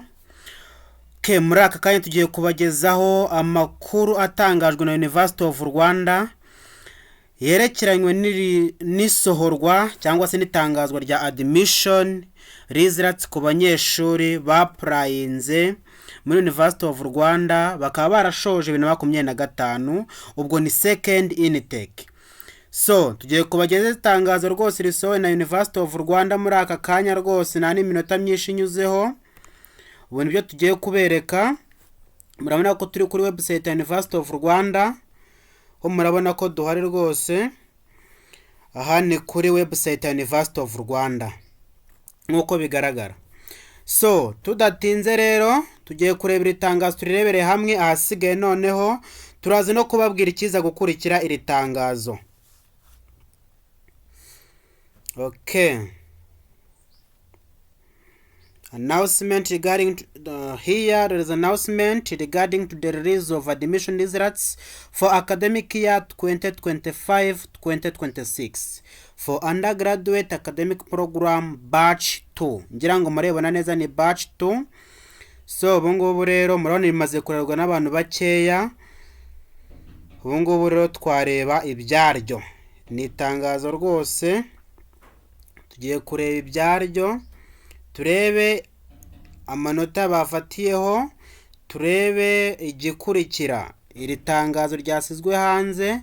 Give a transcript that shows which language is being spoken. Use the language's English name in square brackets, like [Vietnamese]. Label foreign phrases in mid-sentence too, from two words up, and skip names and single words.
[Kinyarwanda] Muri aka kanya tugiye kubagezaho amakuru atangajwe na University of Rwanda yerekeranywe n'isohorwa cyangwa se n'itangazwa rya [English] admission results [Kinyarwanda] ku banyeshuri baprayinze muri University of Rwanda bakaba barashoje 2025 ubwo ni [English] second intake. [Kinyarwanda] So tugiye kubageza itangazo rwose risohowe na University of Rwanda muri aka kanya rwose nta n'iminota myinshi inyuzeho. Ubu nibyo tugiye kubereka. Murabona ko turi kuri website ya University of Rwanda, ho murabona ko duhari rwose. Aha ni kuri website ya University of Rwanda nkuko bigaragara. So tudatinze rero tugiye kurebera itangazo turirebere hamwe ahasigaye, noneho turazi no kubabwira ikiza gukurikira iri tangazo. Okay. [English] Announcement regarding here there is an announcement regarding to the release of admission results for academic year 2025-2026 for undergraduate academic program batch 2. [Kinyarwanda] Ngira ngo murebana neza ni batch 2. So ubungubu rero murabona imaze kurerwa n'abantu bakeya. Ubungubu rero twareba ibyaryo. Ni itangazo rwose. Tugiye kureba ibyaryo, turebe amanota bafatiyeho, turebe igikurikira iri tangazo ryasizwe hanze.